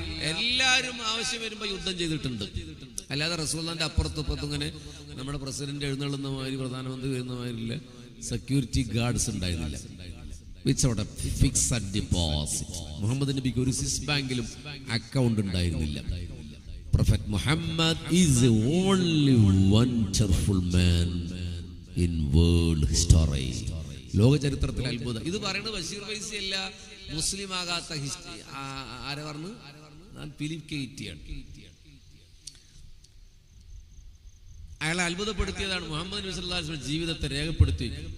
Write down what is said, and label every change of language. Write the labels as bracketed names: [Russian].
[Malayalam] എല്ലാരും ആവശ്യം വരുമ്പോ യുദ്ധം ചെയ്തിട്ടുണ്ട്. അല്ലാതെ റസൂലുള്ളാഹിന്റെ അപ്പുറത്തും ഇപ്പുറത്തും ഇങ്ങനെ നമ്മുടെ പ്രസിഡന്റ് എഴുന്നള്ളുന്ന മാതിരി, പ്രധാനമന്ത്രി വരുന്ന മാതിരില്ല സെക്യൂരിറ്റി ഗാർഡ്സ് ഉണ്ടായിരുന്നില്ല. [English] Without a fixed deposit. [Malayalam] Muhammad നബിക്ക് ഒരു സ്വിസ് ബാങ്കിലും അക്കൗണ്ട് ഉണ്ടായിരുന്നില്ല. [English] Prophet Muhammad is the only one cheerful man in world history. [Malayalam] ലോക ചരിത്രത്തിൽ അത്ഭുതം. ഇത് പറയുന്നത് ബഷീർ ഫൈസി അല്ല, മുസ്ലിം ആകാത്ത ആരെ പറഞ്ഞു? ഞാൻ ഫിലിപ്പ് കെ ഹിറ്റിയാണ്. അയാളെ അത്ഭുതപ്പെടുത്തിയതാണ് മുഹമ്മദ് നബി സല്ലല്ലാഹു അലൈഹി വസല്ലം ജീവിതത്തെ രേഖപ്പെടുത്തി.